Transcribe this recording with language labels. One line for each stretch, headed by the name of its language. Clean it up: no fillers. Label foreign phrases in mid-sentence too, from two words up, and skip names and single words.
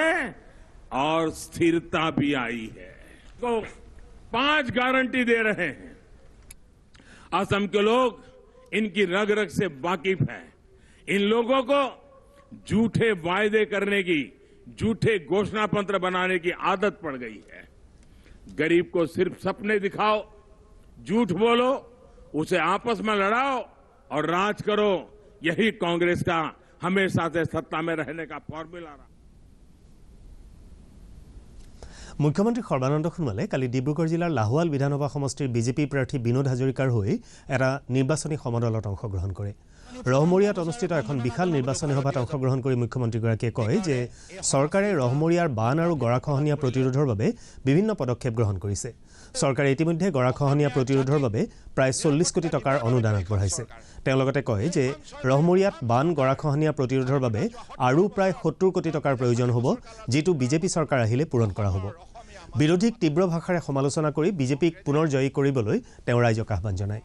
Hindi: और स्थिरता भी आई है तो 5 गारंटी दे रहे हैं असम के लोग इनकी रग रग से वाकिफ है इन लोगों को झूठे वायदे करने की झूठे घोषणा पत्र बनाने की आदत पड़ गई है गरीब को सिर्फ सपने दिखाओ झूठ बोलो उसे आपस में लड़ाओ और राज करो यही कांग्रेस का हमेशा से सत्ता में रहने का फॉर्मूला रहा
Assamese: মুখ্যমন্ত্ৰী সৰ্বানন্দ সোণোৱালে কালি ডিব্ৰুগড় জিলাৰ লাহোৱাল বিধানসভা সমষ্টিৰ বিজেপি প্ৰাৰ্থী বিনোদ হাজৰিকাৰ হৈ এটা নিৰ্বাচনী সমদলত অংশগ্ৰহণ কৰে ৰহমৰীয়াত অনুষ্ঠিত এখন বিশাল নিৰ্বাচনী সভাত অংশগ্ৰহণ কৰি মুখ্যমন্ত্ৰীগৰাকীয়ে কয় যে চৰকাৰে ৰহমৰীয়াৰ বান আৰু গৰাখহনীয়া প্ৰতিৰোধৰ বাবে বিভিন্ন পদক্ষেপ গ্ৰহণ কৰিছে চৰকাৰে ইতিমধ্যে গৰাখহনীয়া প্ৰতিৰোধৰ বাবে প্ৰায় 40 কোটি টকাৰ অনুদান আগবঢ়াইছে তেওঁ লগতে কয় যে ৰহমৰীয়াত বান গৰাখহনীয়া প্ৰতিৰোধৰ বাবে আৰু প্ৰায় 70 কোটি টকাৰ প্ৰয়োজন হ'ব যিটো বিজেপি চৰকাৰ আহিলে পূৰণ কৰা হ'ব বিৰোধীক তীব্ৰ ভাষাৰে সমালোচনা কৰি বিজেপিক পুনৰ জয়ী কৰিবলৈ তেওঁ ৰাইজক আহ্বান জনায়